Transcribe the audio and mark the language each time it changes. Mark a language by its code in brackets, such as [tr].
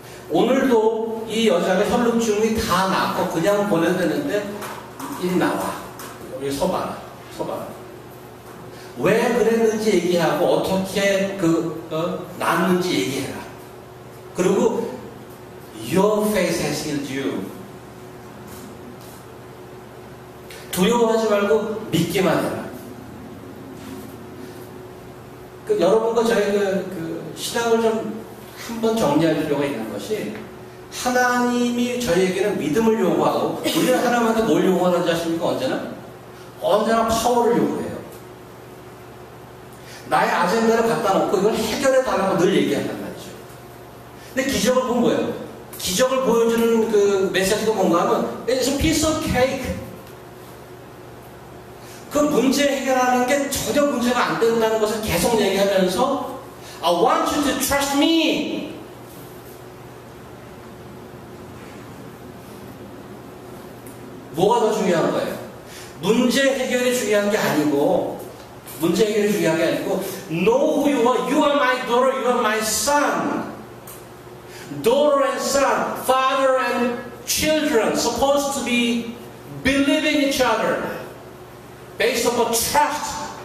[ko] 오늘도 이 여자가 혈루증이 다 낫고 그냥 보내야 되는데 이리 나와. 여기 서봐라. 왜 그랬는지 얘기하고 어떻게 낫는지 얘기해라. [en] 그리고 Your faith has healed you. [ko] 두려워하지 말고 믿기만 해라. 여러분과 저희 신앙을 좀 한번 정리할 필요가 있는 것이 하나님이 저희에게는 믿음을 요구하고 우리는 하나님한테 뭘 요구하는지 아십니까? 언제나 파워를 요구해요. 나의 아젠다를 갖다 놓고 이걸 해결해 달라고 늘 얘기한단 말이죠. 근데 기적을 본 거예요. 기적을 보여주는 그 메시지가 뭔가 하면 [en] It's a piece of cake. [ko] 그 문제 해결하는 게 전혀 문제가 안 된다는 것을 계속 얘기하면서 [en] I want you to trust me. [ko] 뭐가 더 중요한 거예요? 문제 해결이 중요한 게 아니고 [en] Know who you are. You are my daughter. You are my son. Daughter and son, father and children, supposed to be believing each other based upon trust.